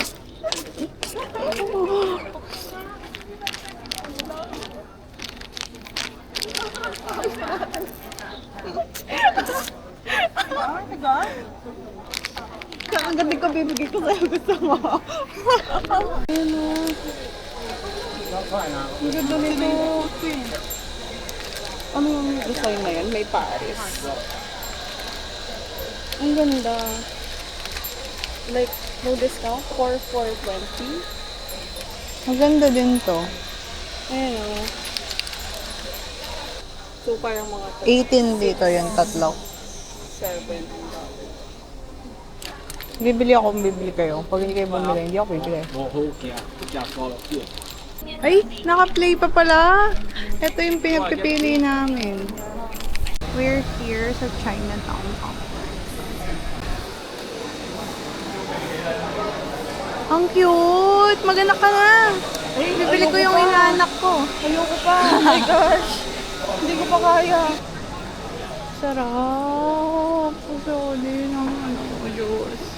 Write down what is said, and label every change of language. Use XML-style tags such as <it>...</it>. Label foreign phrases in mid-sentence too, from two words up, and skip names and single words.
<tl>Ang gabi ko bibigay ko sa'yo. Gusto mo. Ang ganda nito. Ano yung design na yan? May Paris. Ang ganda.</tl> <en>Like, no discount for 420.</en> <tl>Maganda din to. Ayan o. So, parang mga 18 dito yung tatlo. 7. Bibili ako kung bibili kayo. Pag hindi kayo bumili, hindi ako bibili.</tl> <yue>我好嘅，加多了啲。</yue> <tl>Ay, naka-play pa pala. Ito yung pinagpipili namin.</tl> <en>We're here sa Chinatown Complex.</en> <tl>Ang cute! Maganak ka na! Bibili ko yung inaanak ko. Ayoko pa.</tl> <en>Oh my gosh.</en> <tl>Hindi ko pa kaya. Sarap! Sorry naman ako, Diyos.</tl>